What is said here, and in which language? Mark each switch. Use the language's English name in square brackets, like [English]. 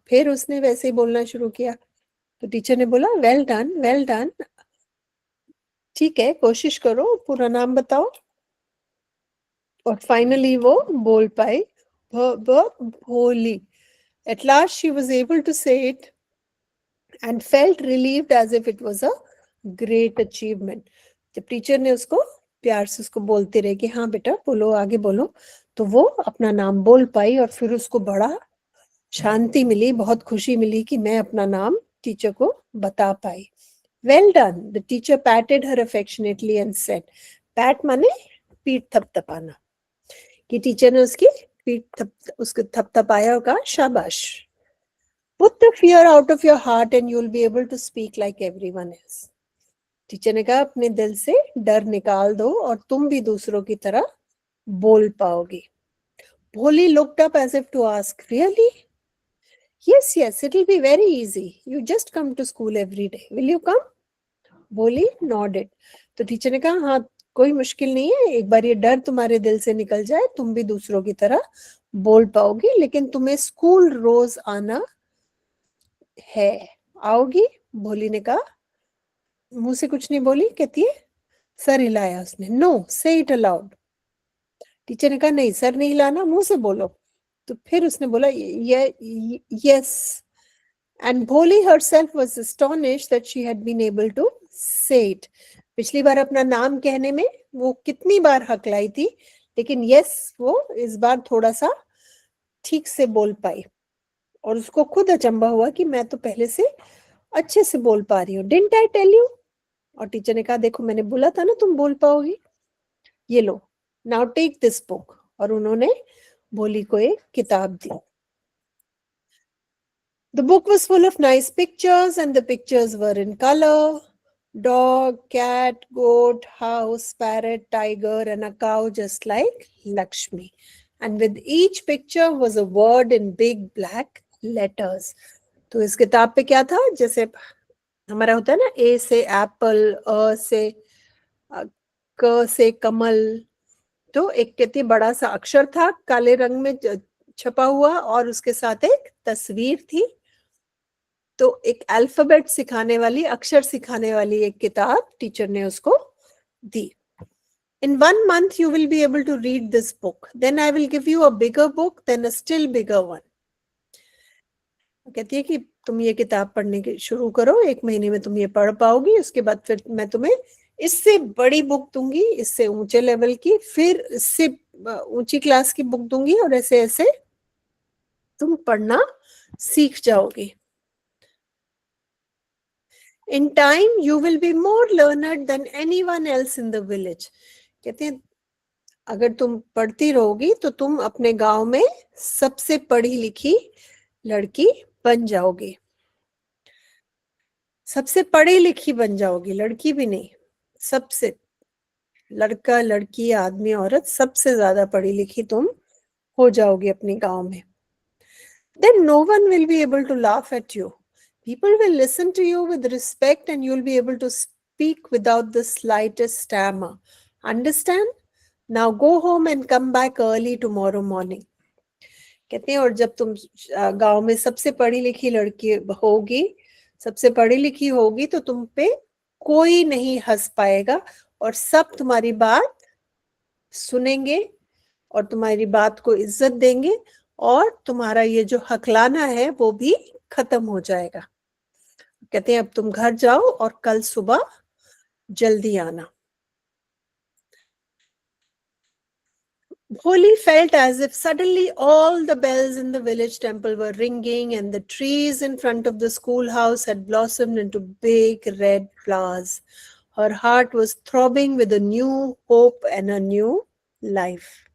[Hindi] फिर उसने वैसे ही बोलना शुरू किया. तो टीचर ने बोला, [English] Well done, well done. [Hindi] ठीक है, कोशिश करो, पूरा नाम बताओ. और फाइनली वो बोल पाई, भोली. [English] At last she was able to say it and felt relieved as if it was a great achievement. [Hindi] जब टीचर ने उसको प्यार से उसको बोलते रहे कि हाँ बेटा बोलो, आगे बोलो, तो वो अपना नाम बोल पाई और फिर उसको बड़ा शांति मिली, बहुत खुशी मिली कि मैं अपना नाम टीचर को बता पाई. [English] Well done. The teacher patted her affectionately and said, pat [Hindi] माने पीठ थपथपाना, कि टीचर ने उसकी पीठ उसको थपथपाया और कहा शाबाश. [English] Put the fear out of your heart and you'll be able to speak like everyone else. [Hindi] Teacher ने कहा अपने दिल से डर निकाल दो और तुम भी दूसरों की तरह बोल पाओगी. [English] Bholi looked up as if to ask, really? Yes, yes, it'll be very easy. You just come to school every day. Will you come? Bholi nodded. [Hindi] तो टीचर ने कहा हाँ कोई मुश्किल नहीं है, एक बार ये डर तुम्हारे दिल से निकल जाए तुम भी दूसरों की तरह बोल पाओगी, लेकिन तुम्हें स्कूल रोज आना है. आओगी? भोली ने कहा. मुंह से कुछ नहीं बोली, कहती है सर हिलाया उसने. [English] No, say it aloud. [Hindi] टीचर ने कहा नहीं सर नहीं हिलाना, मुंह से बोलो. तो फिर उसने बोला yes. [English] And Bholi herself was astonished that she had been able to say it. [Hindi] पिछली बार अपना नाम कहने में वो कितनी बार हकलाई थी, लेकिन यस वो इस बार थोड़ा सा ठीक से बोल पाई और उसको खुद अचंभा हुआ कि मैं तो पहले से अच्छे से बोल पा रही हूँ. [English] Didn't I tell you? [Hindi] और टीचर ने कहा देखो मैंने बोला था ना तुम बोल पाओगी. ये लो, [English] now take this book. [Hindi] और उन्होंने भोली को एक किताब दी. [English] The book was full of nice pictures and the pictures were in color. Dog, cat, goat, house, parrot, tiger and a cow just like Lakshmi. And with each picture was a word in big black letters. [Hindi] तो इस किताब पे क्या था, जैसे हमारा होता है ना ए से एप्पल, अ से क से कमल, तो एक कितनी बड़ा सा अक्षर था काले रंग में छपा हुआ और उसके साथ एक तस्वीर थी. तो एक अल्फाबेट सिखाने वाली, अक्षर सिखाने वाली एक किताब टीचर ने उसको दी. [English] In 1 month you will be able to read this book. Then I will give you a bigger book, then a still bigger one. [Hindi] कहती है कि तुम ये किताब पढ़ने की शुरू करो, 1 महीने में तुम ये पढ़ पाओगी, उसके बाद फिर मैं तुम्हें इससे बड़ी बुक दूंगी, इससे ऊंचे लेवल की, फिर इससे ऊंची क्लास की बुक दूंगी और ऐसे ऐसे तुम पढ़ना सीख जाओगी. [English] In time, you will be more learned than anyone else in the village. [Hindi] कहते हैं अगर तुम पढ़ती रहोगी तो तुम अपने गांव में सबसे पढ़ी लिखी लड़की बन जाओगी. सबसे पढ़ी लिखी बन जाओगी, लड़की भी नहीं, सबसे, लड़का लड़की आदमी औरत सबसे ज्यादा पढ़ी लिखी तुम हो जाओगी अपने गांव में. [English] Then no one will be able to laugh at you. People will listen to you with respect and you'll be able to speak without the slightest stammer. Understand? Now go home and come back early tomorrow morning. [Hindi] कहते हैं और जब तुम गांव में सबसे पढ़ी लिखी लड़की होगी, सबसे पढ़ी लिखी होगी तो तुम पे कोई नहीं हंस पाएगा और सब तुम्हारी बात सुनेंगे और तुम्हारी बात को इज्जत देंगे और तुम्हारा ये जो हकलाना है वो भी खत्म हो जाएगा. कहते हैं अब तुम घर जाओ और कल सुबह जल्दी आना. [English] Bholi felt as if suddenly all the bells in the village temple were ringing and the trees in front of the schoolhouse had blossomed into big red flowers. Her heart was throbbing with a new hope and a new life.